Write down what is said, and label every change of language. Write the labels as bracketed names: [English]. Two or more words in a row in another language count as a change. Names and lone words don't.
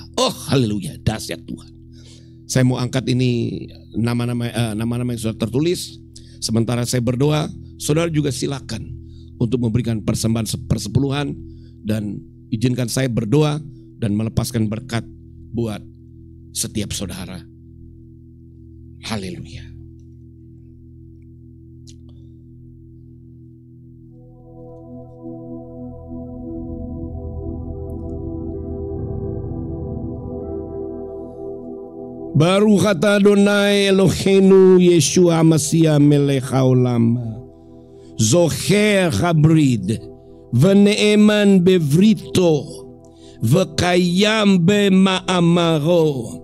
[Indonesian] Oh haleluya, dahsyat Tuhan. Saya mau angkat ini nama-nama yang sudah tertulis. Sementara saya berdoa, saudara juga silakan untuk memberikan persembahan persepuluhan, dan izinkan saya berdoa dan melepaskan berkat buat setiap saudara. Haleluya. [Hebrew] ברוך אתה אדוני אלוהינו ישוע משיח מלך העולם, זוכר הברית ונאמן בבריתו וקיים במאמרו.